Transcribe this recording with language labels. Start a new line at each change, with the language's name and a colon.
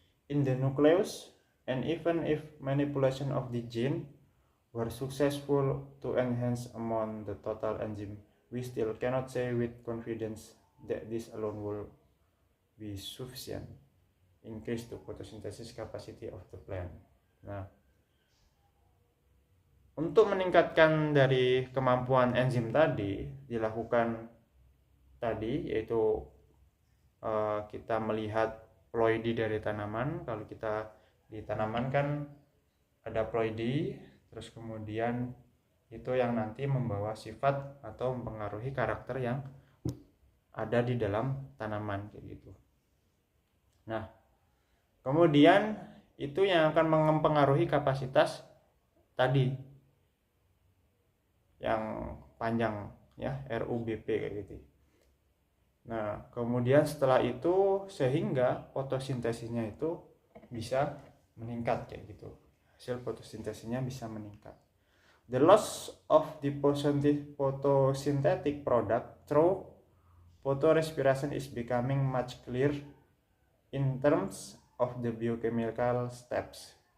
English: in the nucleus, and even if manipulation of the gene were successful to enhance among the total enzyme, we still cannot say with confidence that this alone will be sufficient increase the photosynthesis capacity of the plant.
Indonesian: Nah, untuk meningkatkan dari kemampuan enzim tadi dilakukan tadi, yaitu kita melihat ploidy dari tanaman. Kalau kita di tanaman kan ada ploidy, terus kemudian itu yang nanti membawa sifat atau mempengaruhi karakter yang ada di dalam tanaman kayak gitu. Nah, kemudian itu yang akan mempengaruhi kapasitas tadi yang panjang ya, RUBP kayak gitu. Nah, kemudian setelah itu sehingga fotosintesisnya itu bisa meningkat kayak gitu. Hasil fotosintesisnya bisa meningkat.
English: The loss of the photosynthetic product through photorespiration is becoming much clearer in terms of the biochemical steps.